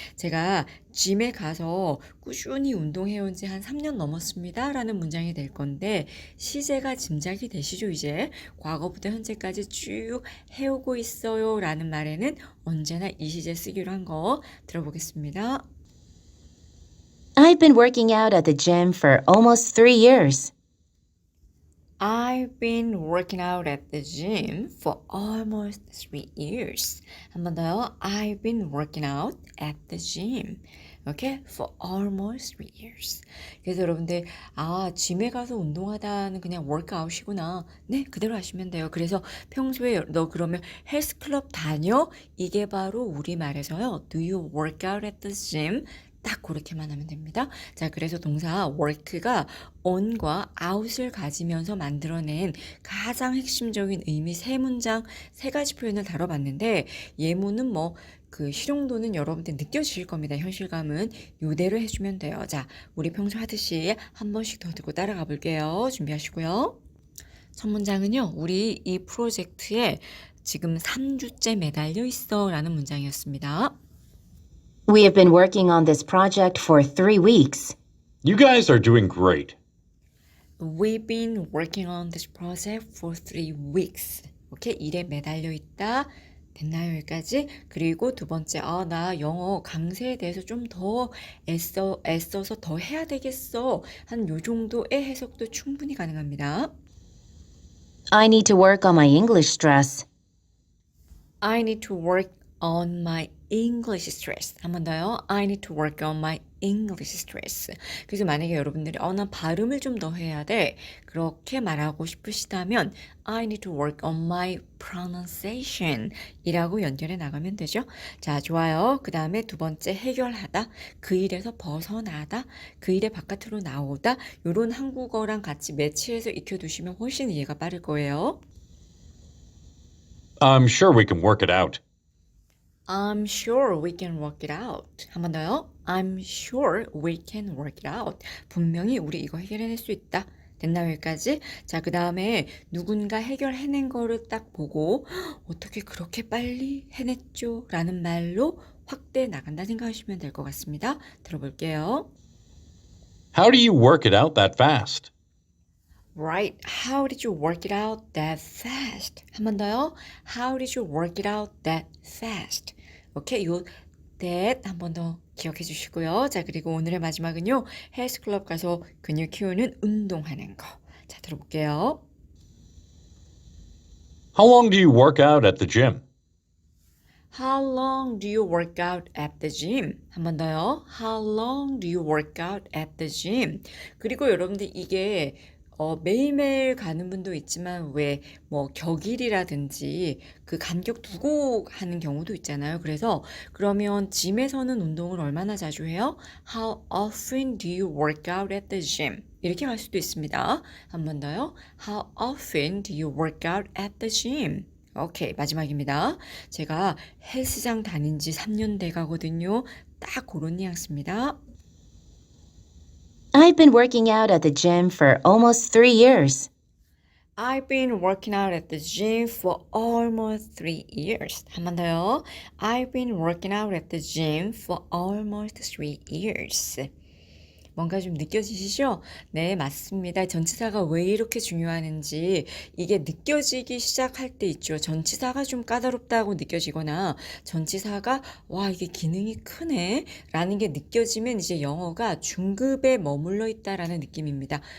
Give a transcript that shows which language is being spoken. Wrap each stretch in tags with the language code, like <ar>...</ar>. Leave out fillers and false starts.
<ko>제가 짐에 가서 꾸준히 운동해 온 지 한 3년 넘었습니다라는 문장이 될 건데 시제가 짐작이 되시죠, 이제? 과거부터 현재까지 쭉 해오고 있어요라는 말에는 언제나 이 시제 쓰기로 한 거 들어보겠습니다.</ko> <en>I've been working out at the gym for almost 3 years. I've been working out at the gym for almost 3 years.</en> <ko>한 번 더요.</ko> <en>I've been working out at the gym. Okay? For almost 3 years.</en> <ko>그래서 여러분들, 짐에 가서 운동하다는 그냥 workout이구나. 네, 그대로 하시면 돼요. 그래서 평소에 너 그러면 헬스클럽 다녀? 이게 바로 우리말에서요.</ko> <en>Do you work out at the gym?</en> <ko>딱 그렇게만 하면 됩니다. 자, 그래서 동사 work가 on과 out을 가지면서 만들어낸 가장 핵심적인 의미 세 문장, 세 가지 표현을 다뤄봤는데 예문은 뭐 그 실용도는 여러분들 느껴지실 겁니다. 현실감은 요대로 해주면 돼요. 자, 우리 평소 하듯이 한 번씩 더 듣고 따라가 볼게요. 준비하시고요. 첫 문장은요. 우리 이 프로젝트에 지금 3주째 매달려 있어 라는 문장이었습니다.</ko> <en>We have been working on this project for 3 weeks. You guys are doing great. We've been working on this project for 3 weeks.</en> <ko>오케이, 일에 매달려 있다. 됐나요, 여기까지? 그리고 두 번째, 나 영어 강세에 대해서 좀 더 애써서 더 해야 되겠어. 한 요 정도의 해석도 충분히 가능합니다.</ko> <en>I need to work on my English stress. I need to work on my English stress.</en> <ko>한 번 더요.</ko> <en>I need to work on my English stress.</en> <ko>그래서 만약에 여러분들이 나 발음을 좀 더 해야 돼. 그렇게 말하고 싶으시다면</ko> <en>I need to work on my pronunciation</en> <ko>이라고 연결해 나가면 되죠. 자, 좋아요. 그 다음에 두 번째 해결하다. 그 일에서 벗어나다. 그 일의 바깥으로 나오다. 요런 한국어랑 같이 매치해서 익혀두시면 훨씬 이해가 빠를 거예요.</ko> <en>I'm sure we can work it out. I'm sure we can work it out.</en> <ko>한 번 더요.</ko> <en>I'm sure we can work it out.</en> <ko>분명히 우리 이거 해결해낼 수 있다. 됐나요, 여기까지? 자, 그 다음에 누군가 해결해낸 거를 딱 보고 어떻게 그렇게 빨리 해냈죠? 라는 말로 확대 나간다 생각하시면 될 것 같습니다. 들어볼게요.</ko> <en>How do you work it out that fast? Right. How did you work it out that fast?</en> <ko>한 번 더요.</ko> <en>How did you work it out that fast?</en> <ko>오케이, 요 that 한 번 더 기억해 주시고요. 자, 그리고 오늘의 마지막은요. 헬스클럽 가서 근육 키우는 운동하는 거. 자, 들어볼게요.</ko> <en>How long do you work out at the gym? How long do you work out at the gym?</en> <ko>한 번 더요.</ko> <en>How long do you work out at the gym?</en> <ko>그리고 여러분들 이게 매일매일 가는 분도 있지만 왜 뭐 격일이라든지 그 간격 두고 하는 경우도 있잖아요. 그래서 그러면 짐에서는 운동을 얼마나 자주 해요?</ko> <en>How often do you work out at the gym?</en> <ko>이렇게 갈 수도 있습니다. 한 번 더요.</ko> <en>How often do you work out at the gym?</en> <ko>오케이, 마지막입니다. 제가 헬스장 다닌 지 3년 돼 가거든요. 딱 그런 뉘앙스입니다.</ko> <en>I've been working out at the gym for almost 3 years. I've been working out at the gym for almost 3 years.</en> <ko>한 번 더요.</ko> <en>I've been working out at the gym for almost 3 years.</en> <ko>뭔가 좀 느껴지시죠? 네, 맞습니다. 전치사가 왜 이렇게 중요하는지 이게 느껴지기 시작할 때 있죠. 전치사가 좀 까다롭다고 느껴지거나 전치사가 와, 이게 기능이 크네 라는 게 느껴지면 이제 영어가 중급에 머물러 있다라는 느낌입니다.</ko>